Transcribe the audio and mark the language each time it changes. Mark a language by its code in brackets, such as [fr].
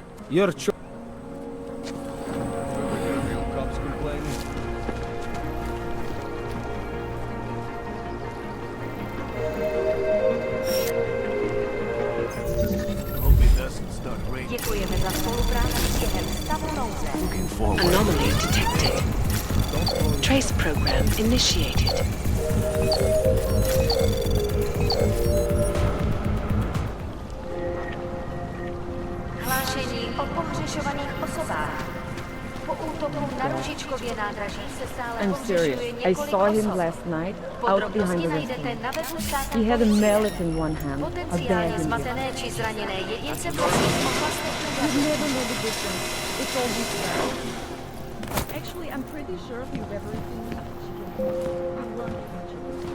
[en] Your choice. Cops complaining. Hope it doesn't start raining. [cs] Děkujeme za spolupráci během stavu nouze. [en] Looking forward. Anomaly detected. Trace program initiated. [cs] Hlášení o pohřešovaných osobách. Po útoku na Ružičkově nádraží se stále [en] I'm serious. I saw him last night out behind the restaurant. He had a mallet in one hand, a bag [cs] Potenciálně [en] in the [cs] zmatené či zraněné jedince prosím ohlásně [en] You never know the difference. It's all his fault. Actually, I'm pretty sure if you've ever seen